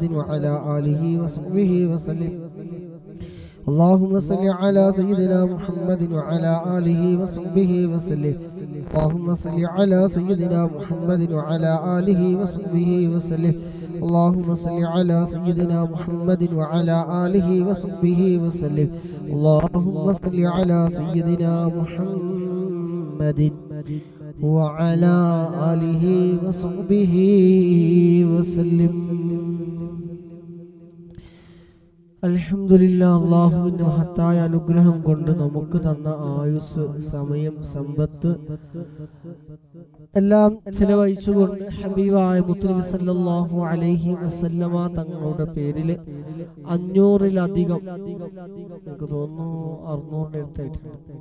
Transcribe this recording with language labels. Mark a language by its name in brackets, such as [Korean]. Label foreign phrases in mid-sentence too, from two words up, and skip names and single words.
[Arabic] وعلى آله وصحبه وسلم اللهم صل على سيدنا محمد وعلى آله وصحبه وسلم اللهم صل على سيدنا محمد وعلى آله وصحبه وسلم اللهم صل على سيدنا محمد وعلى آله وصحبه وسلم اللهم صل على سيدنا محمد وعلى آله وصحبه وسلم [Malayalam] അൽഹംദുലില്ലാ, അള്ളാഹുവിന്റെ മഹത്തായ അനുഗ്രഹം കൊണ്ട് നമുക്ക് തന്ന ആയുസ്, സമയം, സമ്പത്ത് എല്ലാം ചെലവഴിച്ചുകൊണ്ട് ഹബീബായ മുത്തുനബി [Arabic] صلى الله عليه وسلم [Malayalam] തങ്ങളുടെ പേരിൽ 500-ലധികം, എനിക്ക് തോന്നുന്നു 600-ന്റെ അടുത്തായിട്ടുണ്ട്,